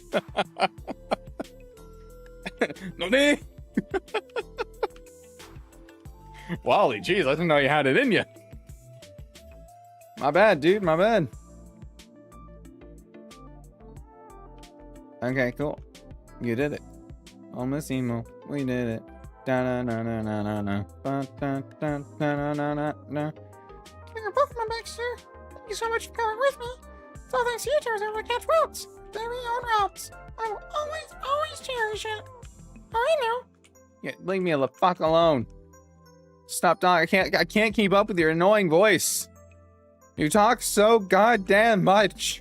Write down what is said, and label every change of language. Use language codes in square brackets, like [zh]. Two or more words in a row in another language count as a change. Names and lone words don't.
[en] No, Wally, jeez, I didn't know you had it in you. My bad, dude, my bad. Okay, cool. You did it. Almost emo. We did it. Da na na na na na na. Ba da da da na na na na. You're both my back, sir. Thank you so much for coming with me. It's all thanks to you two I was able to catch routes. Very own routes. I will always cherish it. Oh, I know. Yeah, leave me the fuck alone. Stop talking. I can't keep up with your annoying voice. You talk so goddamn much.